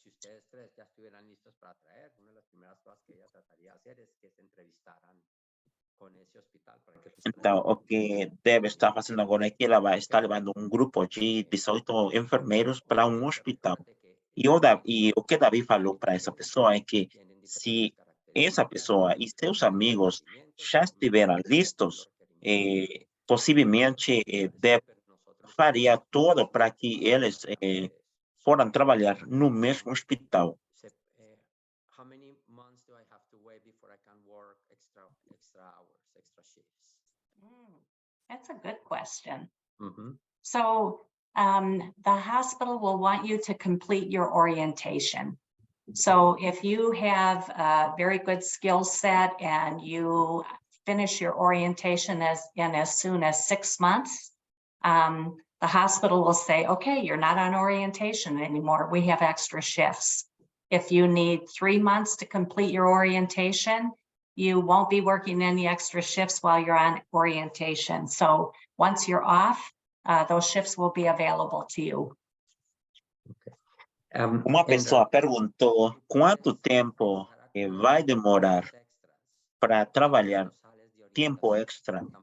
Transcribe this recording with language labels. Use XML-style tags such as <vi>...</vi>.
<es>Si ustedes 3 ya estuvieran listos para traer, una de las primeras cosas que ella trataría de hacer es que se entrevistaran con esse hospital para que</es> <pt>Então, o que deve estar fazendo agora é que ela vai estar levando um grupo de 18 enfermeiros para um hospital. E o que Davi falou para essa pessoa é que se essa pessoa e seus amigos já estiveram listos, possivelmente faria tudo para que eles foram trabalhar no mesmo hospital.</pt> <en>How many months do I have to wait before I can work extra hours, extra shifts? That's a good question. Mhm. So the hospital will want you to complete your orientation. So if you have a very good skill set and you finish your orientation as soon as 6 months, the hospital will say, okay, you're not on orientation anymore. We have extra shifts. If you need 3 months to complete your orientation, you won't be working any extra shifts while you're on orientation. So once you're off, those shifts will be available to you.</en> <pt>Uma pessoa perguntou quanto tempo vai demorar para trabalhar tempo extra.</pt>